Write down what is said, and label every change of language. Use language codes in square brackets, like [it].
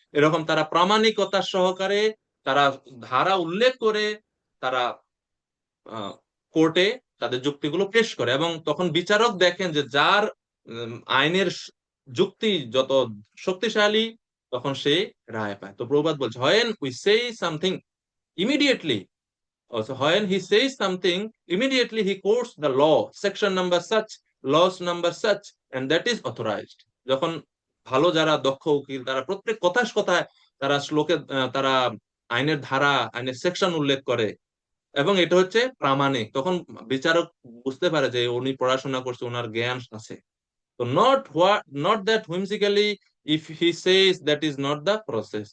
[bn] এরকম তারা প্রামাণিকতা সহকারে তারা ধারা উল্লেখ করে তারা কোর্টে তাদের যুক্তিগুলো পেশ করে, এবং তখন বিচারক দেখেন যে যার আইনের যুক্তি যত শক্তিশালী তখন সে রায় পায়। তো প্রবাদ বলছে, [en] when we say something immediately, also when he says something immediately he quotes the law, section number such, laws number such, and that is authorized. [bn] যখন ভালো যারা দক্ষ উকিল তারা প্রত্যেক কথায় কথায় তারা শ্লোকে তারা আইনের ধারা আইনের সেকশন উল্লেখ করে, এবং এটা হচ্ছে প্রামাণিক, তখন বিচারক বুঝতে পারে যে উনি পড়াশোনা করছে, ওনার জ্ঞান আছে। [en] তো not that whimsically if he says that is not the process.